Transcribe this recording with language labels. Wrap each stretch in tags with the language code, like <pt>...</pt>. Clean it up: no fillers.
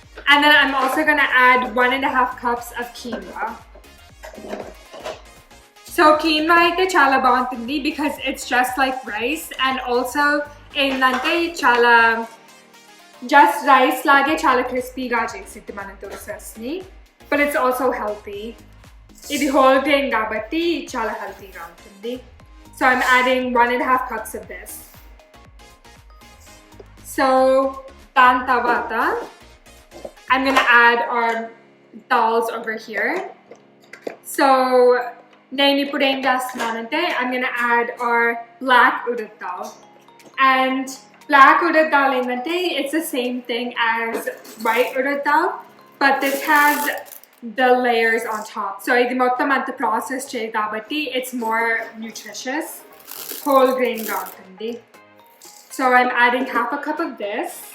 <en>And then I'm also gonna add 1.5 cups of quinoa.</en> <te>So quinoa అయితే చాలా బాగుంటుంది</te> <en>because it's just like rice and also</en> <te>ఏంటంటే చాలా</te> <en>just rice</en> <te>లాగే చాలా క్రిస్పీగా చేసిద్ది మన దోసెస్ని.</te> <en>But it's also healthy.</en> <te>ఇది whole grain కాబట్టి చాలా హెల్తీగా ఉంటుంది.</te> <en>So I'm adding 1.5 cups of this. So</en> <te>దాని తర్వాత</te> <en>I'm gonna add our dals over here. So</en> <te>నేను ఇప్పుడు ఏం చేస్తున్నానంటే</te> <en>I'm gonna add our black urad dal. And black urad dal</en> <te>ఏంటంటే</te> <en>it's the same thing as white urad dal, but this has the layers on top.</en> <te>So ఇది మొత్తం అంత process చేయ కాబట్టి</te> <en>it's more nutritious. Whole grain గా</en> <te>ఉంటుంది.</te> <en>So I'm adding half a cup of this.</en>